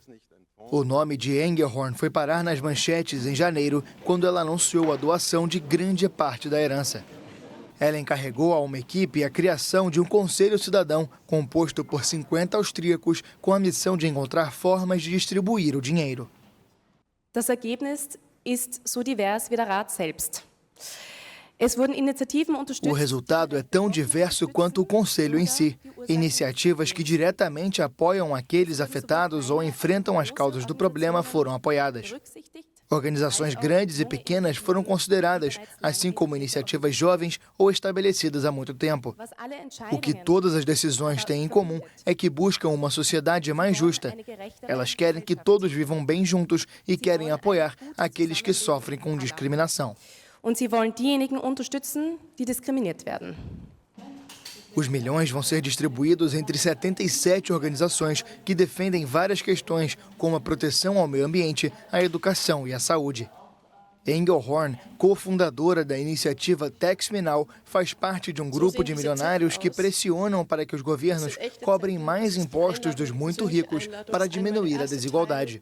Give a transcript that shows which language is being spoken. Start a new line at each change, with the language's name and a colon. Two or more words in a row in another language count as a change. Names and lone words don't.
Portuguese: O nome de Engelhorn foi parar nas manchetes em janeiro, quando ela anunciou a doação de grande parte da herança. Ela encarregou a uma equipe a criação de um conselho cidadão composto por 50 austríacos com a missão de encontrar formas de distribuir o dinheiro.
German: Das Ergebnis ist so divers wie der Rat selbst.
Portuguese: O resultado é tão diverso quanto o Conselho em si. Iniciativas que diretamente apoiam aqueles afetados ou enfrentam as causas do problema foram apoiadas. Organizações grandes e pequenas foram consideradas, assim como iniciativas jovens ou estabelecidas há muito tempo. O que todas as decisões têm em comum é que buscam uma sociedade mais justa. Elas querem que todos vivam bem juntos e querem apoiar aqueles que sofrem com discriminação.
German: Und sie wollen diejenigen unterstützen, die diskriminiert werden.
Portuguese: Os milhões vão ser distribuídos entre 77 organizações que defendem várias questões, como a proteção ao meio ambiente, a educação e a saúde. Engelhorn, cofundadora da iniciativa Tax Me Now, faz parte de um grupo de milionários que pressionam para que os governos cobrem mais impostos dos muito ricos para diminuir a desigualdade.